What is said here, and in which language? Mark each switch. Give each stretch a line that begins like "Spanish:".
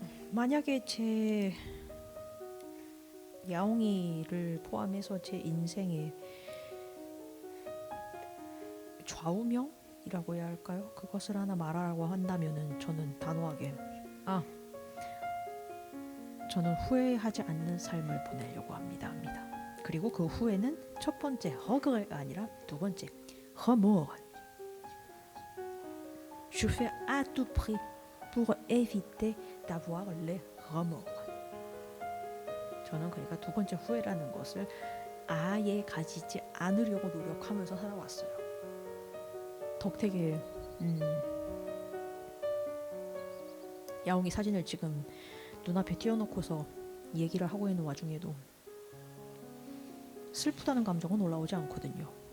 Korean: 만약에 제 야옹이를 포함해서 제 인생에 좌우명이라고 해야 할까요? 그것을 하나 말하라고 한다면은 저는 단호하게 저는 후회하지 않는 삶을 보내려고 합니다. 그리고 그 후회는 첫 번째 허그가 아니라 두 번째 remords.
French: Je fais à tout prix pour éviter d'avoir les remords.
Korean: 저는 그러니까 두 번째 후회라는 것을 아예 가지지 않으려고 노력하면서 살아왔어요. 덕택에 야옹이 사진을 지금 눈앞에 띄워놓고서 얘기를 하고 있는 와중에도 슬프다는 감정은 올라오지 않거든요.